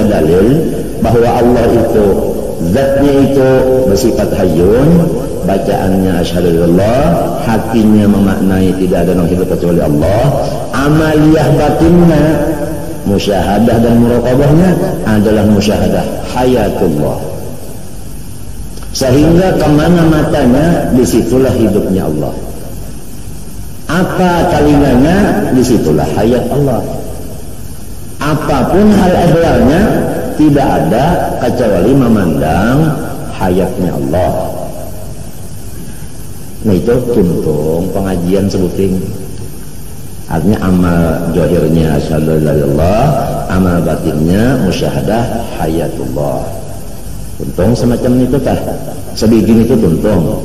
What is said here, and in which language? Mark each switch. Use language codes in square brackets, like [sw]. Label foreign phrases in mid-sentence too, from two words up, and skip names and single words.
[id] dalil bahwa Allah itu zatnya itu bersifat hayyun, bacaannya [ar] أشهد إلا الله, [id] hatinya memaknai tidak ada yang hidup kecuali Allah, amaliyah batinnya musyahadah dan muraqabahnya adalah [ar] مشاهدة حياة الله, [id] sehingga kemana matanya disitulah hidupnya Allah. Apa telinganya, disitulah hayat Allah. Apapun hal ehwalnya tidak ada kecuali memandang hayatnya Allah. [bjn] Nah itu tuntung pengajian sebuting. [id] Artinya amal zahirnya [ar] أشهد ألا إلا الله, [id] amal batinnya [ar] مشاهدة حياة الله. [bjn] Tuntung semacam itu tah. Sebegini itu tuntung.